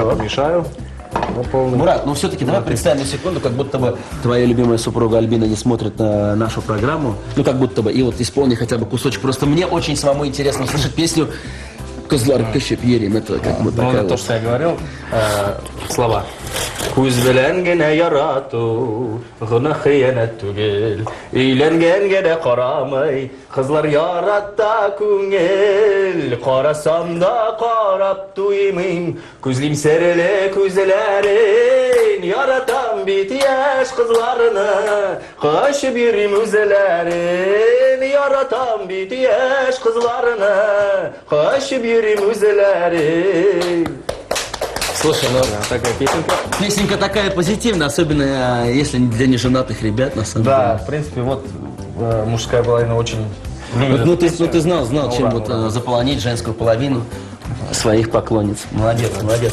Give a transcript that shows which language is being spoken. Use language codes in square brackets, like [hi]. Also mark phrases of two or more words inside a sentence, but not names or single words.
[ru] пока помешаю. До полной. Мурат, ну все-таки давай представим на секунду, как будто бы твоя любимая супруга Альбина не смотрит на нашу программу. Ну, как будто бы. И вот исполни хотя бы кусочек. Просто мне очень самому интересно услышать песню «Козлар Кащеп Ерим». Это как бы Ну, такая это то, вот. что я говорил. Слова. [tt] Күз белән генә ярату, гына хыянат түгел. Өйләнгәнгә карамый, кызлар яратта күңел. Карасам да карап туймыйм, күзлим серле күзләрен. Яратам бит яшь кызларны, качып йөрим үзләрен. Яратам бит яшь кызларны, качып йөрим үзләрен. [ru] Слушай, ну, Такая песенка. песенка такая позитивная, особенно если для неженатых ребят, на самом Да, деле. в принципе, вот мужская половина очень любит Ну, эту песню. ты знал, чем Ура, вот ура. заполонить женскую половину своих поклонниц. Молодец, молодец.